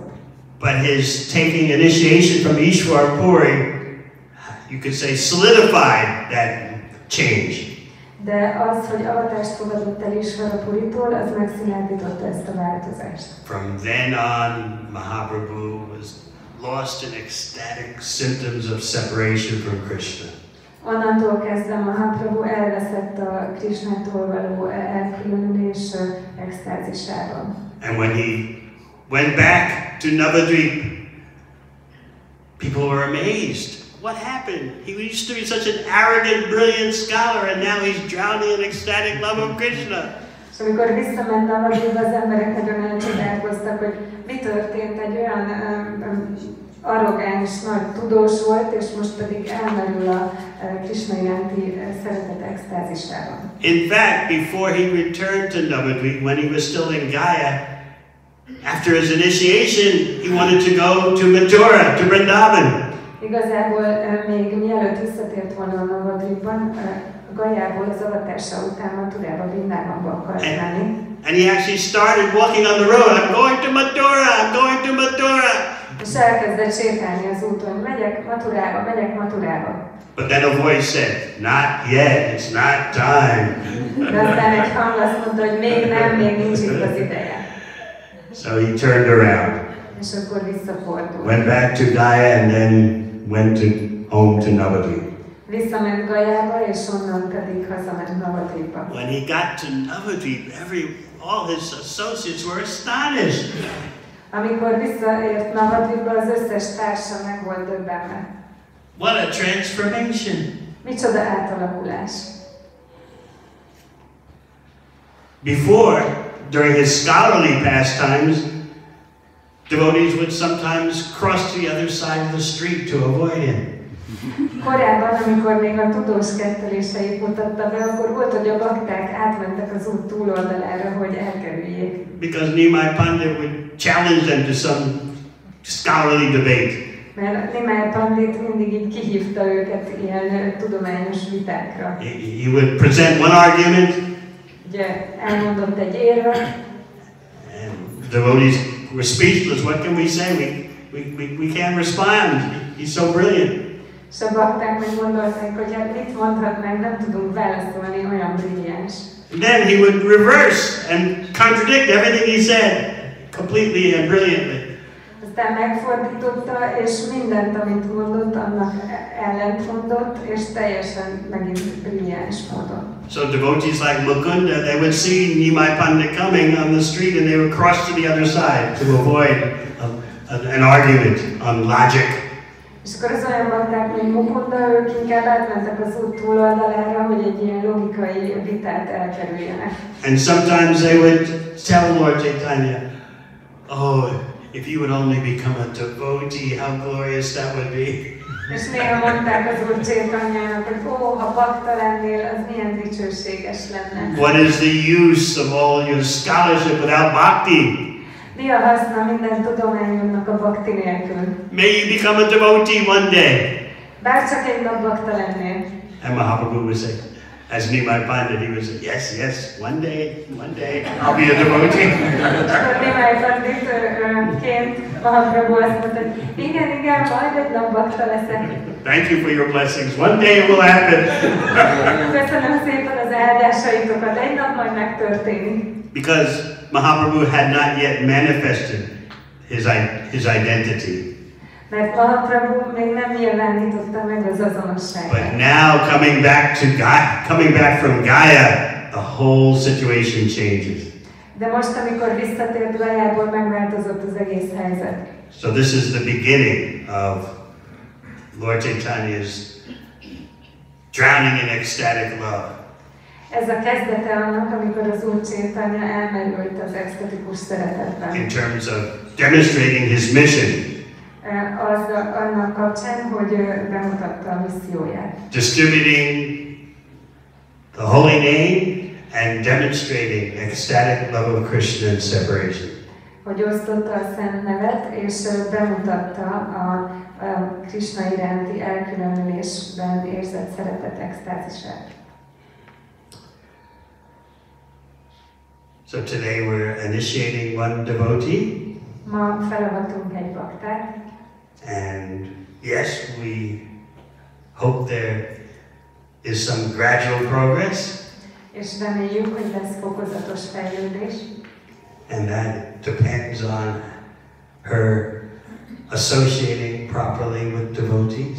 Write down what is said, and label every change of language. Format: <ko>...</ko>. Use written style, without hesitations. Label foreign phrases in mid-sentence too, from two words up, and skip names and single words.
<en>But his taking initiation from Ishwara Puri, you could say, solidified that change.</en> <hu>De az, hogy avatást fogadott el Ishwara Puritól, az megszilárdította ezt a változást.</hu> <en>From then on, Mahaprabhu was lost in ecstatic symptoms of separation from Krishna.</en> <hu>Onnantól kezdve Mahaprabhu elveszett a Krishnától való elkülönülés extázisában.</hu> <en>And when he went back to Navadvip, people were amazed. What happened? He used to be such an arrogant, brilliant scholar, and now he's drowning in ecstatic love of Krishna.</en> <hu>És amikor visszament Navadvipba, az emberek nagyon elcsodálkoztak, hogy mi történt, egy olyan arrogáns, nagy tudós volt, és most pedig elmerül a Krishna iránti szeretet extázisában.</hu> <en>In fact, before he returned to Navadvip, when he was still in Gaya, after his initiation, he wanted to go to Mathura, to Vrindavan.</en> <hu>Igazából még mielőtt visszatért volna a Navadvipban, Gajából az avatása után Mathurába, Vrindávánba akart menni.</hu> <en>And he actually started walking on the road. I'm going to Mathura, I'm going to Mathura.</en> <hu>És elkezdett sétálni az úton, megyek Mathurába.</hu> <en>But then a voice said, not yet, it's not time.</en> <hu>De aztán egy hang azt mondta, hogy még nincs itt az ideje.</hu> <en>So he turned around.</en> <hu>És akkor visszafordult.</hu> <en>Went back to Gaya and then went home to Navadvip.</en> <hu>Visszament Gajába, és onnan pedig hazament Navadvipba.</hu> <en>When he got to Navadvip, all his associates were astonished.</en> <hu>Amikor visszaért Navadvipba, az összes társa meg volt döbbenve.</hu> <en>What a transformation!</en> <hu>Micsoda átalakulás!</hu> <en>Before, during his scholarly pastimes, devotees would sometimes cross to the other side of the street to avoid him.</en> <hu>Korábban, amikor még a tudós ketteléseit mutatta be, akkor volt, hogy a bakták átmentek az út túloldalára, hogy elkerüljék.</hu> <en>Because Nimai Pandit would challenge them to some scholarly debate.</en> <hu>Mert Nimai Pandit mindig így kihívta őket ilyen tudományos vitákra.</hu> <en>He would present one argument.</en> <hu>Ugye elmondott egy érvet.</hu> <en>And devotees were speechless. What can we say? We can't respond. He's so brilliant.</en> <hu>És a bakták meg gondolták, hogy hát mit mondhatnánk, nem tudunk válaszolni, olyan brilliáns.</hu> <en>Then he would reverse and contradict everything he said completely and brilliantly.</en> <hu>Aztán megfordította, és mindent, amit mondott, annak ellentmondott, és teljesen megint brilliáns módon.</hu> <en>So devotees like Mukunda, they would see Nimai Pandit coming on the street and they would cross to the other side to avoid an argument on logic.</en> <hu>És akkor az olyan bakták, mint Mukunda, ők inkább átmentek az út túloldalára, hogy egy ilyen logikai vitát elkerüljenek.</hu> <en>And sometimes they would tell Lord Chaitanya, oh, if you would only become a devotee, how glorious that would be.</en> <hu>És néha mondták az Úr Chaitanyának, hogy ha bakta lennél, az milyen dicsőséges lenne.</hu> <en>What is the use of all your scholarship without bhakti?</en> <hu>Mi a haszna minden tudományunknak a bhakti nélkül?</hu> <en>May you become a devotee one day.</en> <hu>Bárcsak egy nap bakta lennél.</hu> <en>And Mahaprabhu would say, as Nimai Pandit, he would say, yes, one day, I'll be a devotee.</en> <hu>És akkor Nimai Panditként Mahaprabhu azt mondta, hogy igen, majd egy nap bakta leszek.</hu> <en>Thank you for your blessings. One day it will happen.</en> <hu>Köszönöm szépen az áldásaitokat, egy nap majd megtörténik.</hu> <en>Because Mahaprabhu had not yet manifested his identity.</en> <hu>Mert Mahaprabhu még nem nyilvánította meg az azonosságát.</hu> <en>But now coming back from Gaya, the whole situation changes.</en> <hu>De most, amikor visszatért Gajából, megváltozott az egész helyzet.</hu> <en>So this is the beginning of Lord Chaitanya's drowning in ecstatic love.</en> <hu>Ez a kezdete annak, amikor az Úr Chaitanya elmerült az extatikus szeretetben.</hu> <en>In terms of demonstrating his mission.</en> <hu>Annak kapcsán, hogy bemutatta a misszióját.</hu> <en>Distributing the holy name and demonstrating ecstatic love of Krishna and separation.</en> <hu>Hogy osztotta a szent nevet, és bemutatta a Krishna iránti elkülönülésben érzett szeretet extázisát.</hu> <en>So today we're initiating one devotee.</en> <hu>Ma felavatunk egy baktát.</hu> <en>And yes, we hope there is some gradual progress.</en> <hu>És reméljük, hogy lesz fokozatos fejlődés.</hu> <en>And that depends on her associating properly with devotees.</en>